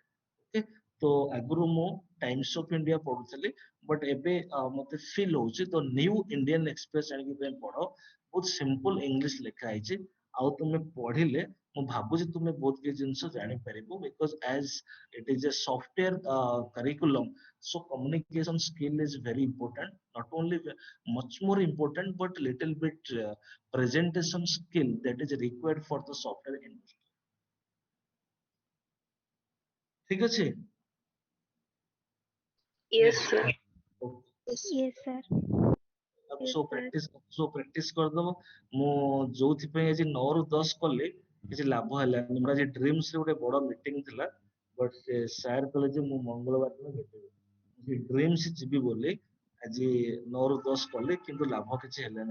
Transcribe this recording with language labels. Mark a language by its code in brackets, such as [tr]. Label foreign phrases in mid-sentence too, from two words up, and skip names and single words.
[or] ଓକେ, ତ ଆଗରୁ ମୁଁ ଟାଇମ୍ସ ଅଫ ଇଣ୍ଡିଆ ପଢୁଥିଲି, ବଟ ଏବେ ମତେ ଫିଲ୍ ହଉଛି ତ ନ୍ୟୁ ଇଣ୍ଡିଆନ ଏକ୍ସପ୍ରେସ ଆଣିକି ତମେ ପଢ, ବହୁତ [en] simple English [or] ଲେଖା ହେଇଛି। ଆଉ ତୁମେ ପଢିଲେ ମୁଁ ଭାବୁଛି ତୁମେ ବହୁତ କିଛି ଜିନିଷ ଜାଣିପାରିବ, [en] because as it is a software curriculum, so communication skill is very important, not only much more important but little bit presentation skill that is required for the software industry। [bn] ঠিক আছে? [en] Yes, sir. Yes, sir. Yes, [or] ସବୁ [en] sir. [or] ପ୍ରାକ୍ଟିସ କରିଦବ। ମୁଁ ଯୋଉଥିପାଇଁ ଆଜି 9 ରୁ 10 କଲି କିଛି ଲାଭ ହେଲାନି। ମୋର ଆଜି ଡ୍ରିମ୍ସ ରେ ଗୋଟେ ବଡ ମିଟିଂ ଥିଲା, ବଟ ସେ ସାର୍ କହିଲେ ଯେ ମୁଁ ମଙ୍ଗଳବାର ଦିନ ଭେଟିବି। ଡ୍ରିମ୍ସ ଯିବି ବୋଲି ଆଜି 9 ରୁ 10 କଲି, କିନ୍ତୁ ଲାଭ କିଛି ହେଲାନି।